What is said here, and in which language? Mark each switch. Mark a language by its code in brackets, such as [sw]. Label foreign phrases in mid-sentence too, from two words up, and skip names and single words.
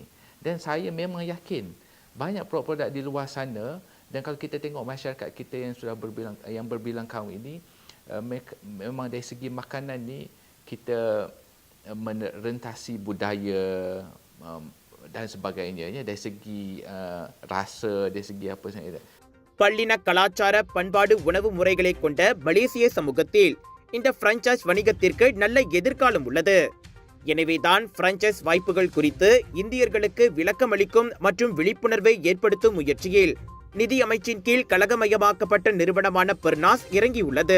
[ms] Dan saya memang yakin banyak produk-produk di luar sana, dan kalau kita tengok masyarakat kita yang sudah berbilang kahwin ini, memang dari segi makanan ni kita merentasi budaya dan sebagainya, dari segi rasa, dari segi apa sahaja. [ta] பல்லின கலாச்சார பண்பாடு உணவு முறைகளை கொண்ட மலேசிய சமூகத்தில் இந்த பிரான்சைஸ் வணிகத்திற்கு நல்ல எதிர்காலம் உள்ளது. எனவேதான் பிரான்சைஸ் வாய்ப்புகள் குறித்து இந்தியர்களுக்கு விளக்கமளிக்கும் மற்றும் விழிப்புணர்வை ஏற்படுத்தும் முயற்சியில் நிதி அமைச்சின் கீழ் கழகமயமாக்கப்பட்ட நிறுவனமான பெர்னாஸ் இறங்கியுள்ளது.